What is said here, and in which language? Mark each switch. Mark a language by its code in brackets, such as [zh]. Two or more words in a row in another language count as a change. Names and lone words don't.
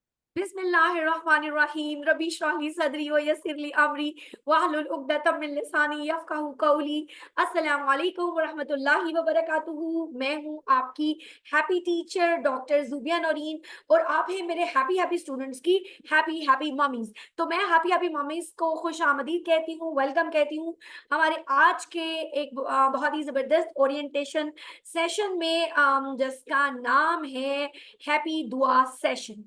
[ar] بسم الله الرحمن الرحيم رب اشرح لي صدري ويسر لي أمري واحلل عقدة من لساني يفقهوا قولي. السلام عليكم ورحمة الله وبركاته. [ur] میں ہوں آپ کی [en] happy teacher [ur] ڈاکٹر زوبیہ نورین اور آپ ہیں میرے [en] happy happy students [ur] کی [en] happy happy mummies. [ur] تو میں [en] happy happy mummies [ur] کو خوش آمدید کہتی ہوں، ویلکم کہتی ہوں ہمارے آج کے ایک بہت ہی زبردست [en] orientation session [ur] میں، جس کا نام ہے ہیپی دعا سیشن.